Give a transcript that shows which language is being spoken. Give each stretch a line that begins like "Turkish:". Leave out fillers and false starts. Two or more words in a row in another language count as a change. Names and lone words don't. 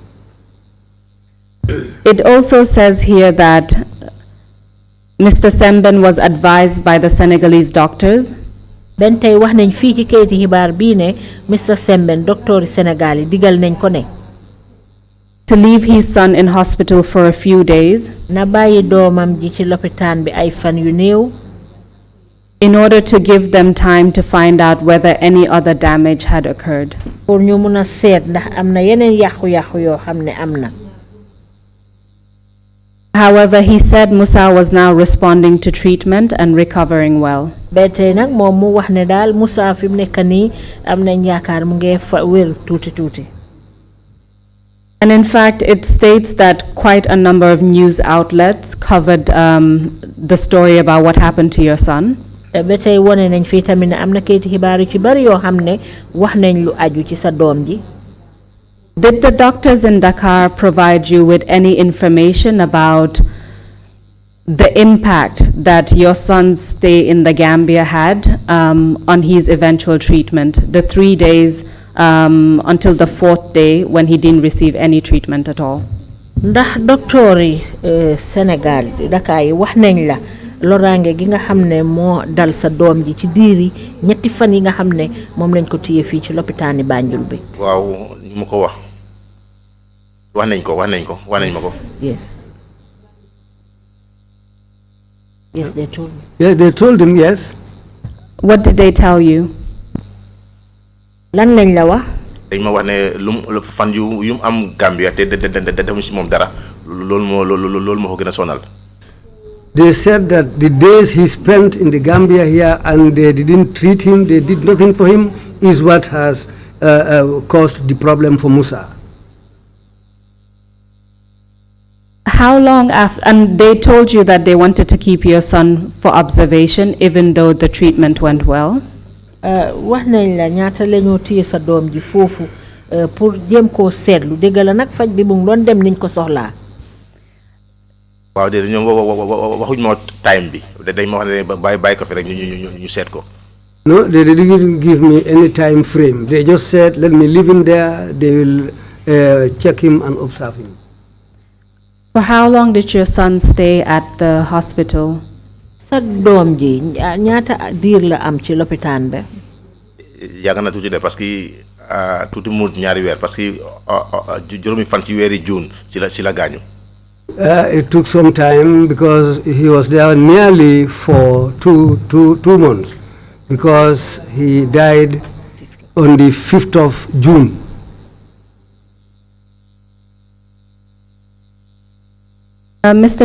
English: It also says here that Mr. Sambel was advised by the Senegalese doctors
Wolof: ben tay wax nañ fi ci keyti xibaar bi ne Mr. Sambel docteur Sénégal yi digal nañ ko ne
English: to leave his son in hospital for a few days
Wolof: na bàyyi doomam ji ci lopitaan bi ay fan yu néew
English: in order to give them time to find out whether any other damage had occurred.
Wolof: pour ñu mëna seet ndax am na yeneen yàqu-yàqu yoo xam ne am na.
English: However, he said Musa was now responding to treatment and recovering well.
Wolof: Bete nak mom mu wax ne dal Musa fi mu nekk nii am nañ yaakaar mu ngi wér tuuti tuuti.
English: And in fact, it states that quite a number of news outlets covered the story about what happened to your son.
Wolof: Bete wone nañ fi tamit ne am na keyti xibaar yu ci bari yoo xam ne wax nañ lu aju ci sa doom ji.
English: Did the doctors in Dakar provide you with any information about the impact that your son's stay in the Gambia had on his eventual treatment, the 3 days until the 4th day when he didn't receive any treatment at all?
Wolof: Ndax docteur yi Sénégal Dakar yi wax nañ la loraange gi nga xam ne moo dal sa doom ji ci diiri ñetti fan yi nga xam ne moom lañ ko téye fii ci lopitaani Banjul bi. waaw ñu ma ko wax nañ ma ko.
English: Yes. Yes, they told me. Yeah, they told him, yes. What did they tell you?
Wolof: Lan lañ la wax? dañ ma wax ne fan yu am Gambia te defuñ ci moom dara loolu moo ko gën a sonal.
English: They said that the days he spent in the Gambia here and they didn't treat him, they did nothing for him, is what has caused the problem for Musa. How long after, and they told you that they wanted to keep your son for observation even though the treatment went well?
Wolof: Wax nañ la ñaata la ñoo téye sa doom ji foofu pour jéem koo seetlu dégg la nag faj bi mu ngi doon dem niñ ko soxlaa. waaw de ñoom waxuñ ma time bi dañ ma wax ne bàyyi ko fi rek ñu seet ko.
English: No, they didn't give me any time frame. They just said, let me leave him there. They will check him and observe him. For how long did your son stay at the hospital?
Wolof: Sa doom ji ñaata diir la am ci lopitaan ba. yàgg na tuuti de
French: parce que
Wolof: tuuti mu ñaari weer
French: parce que
Wolof: juróomi fan ci weeri June ci la gaañu.
English: It took some time because he was there nearly for two months because he died on the 5th of June. Mr.